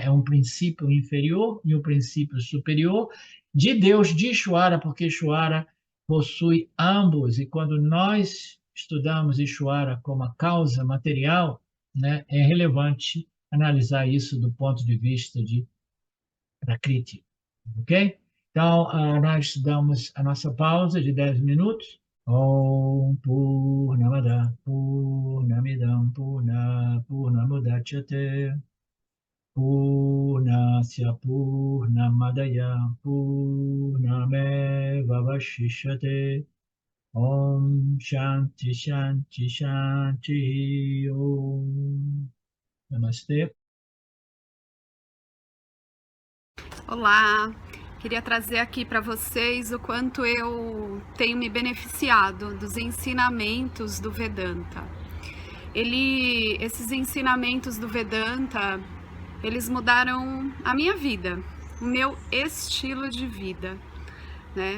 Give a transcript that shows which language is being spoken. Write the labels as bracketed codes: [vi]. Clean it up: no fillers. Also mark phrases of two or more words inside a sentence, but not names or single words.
[pt] É um princípio inferior e um princípio superior de Deus, de Ishvara, porque Ishvara possui ambos, e quando nós estudamos Ishvara como a causa material, né, é relevante analisar isso do ponto de vista de Prakriti, ok? Então, nós damos a nossa pausa de 10 minutos. [sa] ॐ पूर्णमद पूर्णमिदं पूर्णमुदच्यते पूर्णस्य पूर्णमादाय पूर्णमेवावशिष्यते ॐ शान्ति शान्ति शान्ति ॐ Namastê. [pt] Olá, queria trazer aqui para vocês o quanto eu tenho me beneficiado dos ensinamentos do Vedanta. Esses ensinamentos do Vedanta, eles mudaram a minha vida, o meu estilo de vida, né?